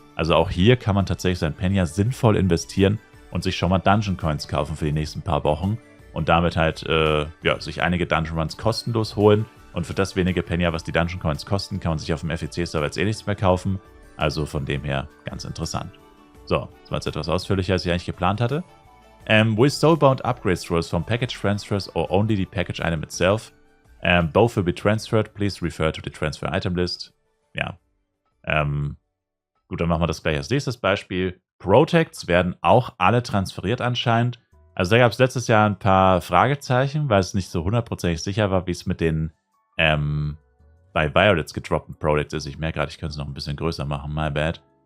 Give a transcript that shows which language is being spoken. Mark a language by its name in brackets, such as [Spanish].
[German] Also auch hier kann man tatsächlich sein Penya sinnvoll investieren und sich schon mal Dungeon Coins kaufen für die nächsten paar Wochen. Und damit halt sich einige Dungeon Runs kostenlos holen. Und für das wenige Penya, was die Dungeon Coins kosten, kann man sich auf dem FEC-Server jetzt eh nichts mehr kaufen. Also von dem her ganz interessant. So, das war jetzt etwas ausführlicher, als ich eigentlich geplant hatte. [English] Will Soulbound upgrade scrolls from package transfers or only the package item itself? Both will be transferred. Please refer to the transfer item list. [German] Ja. Gut, dann machen wir das gleich als nächstes Beispiel. Protects werden auch alle transferiert anscheinend. Also da gab es letztes Jahr ein paar Fragezeichen, weil es nicht so hundertprozentig sicher war, wie es mit den bei Violets gedroppten Protects ist. Ich merke gerade, ich könnte es noch ein bisschen größer machen. [English] My bad.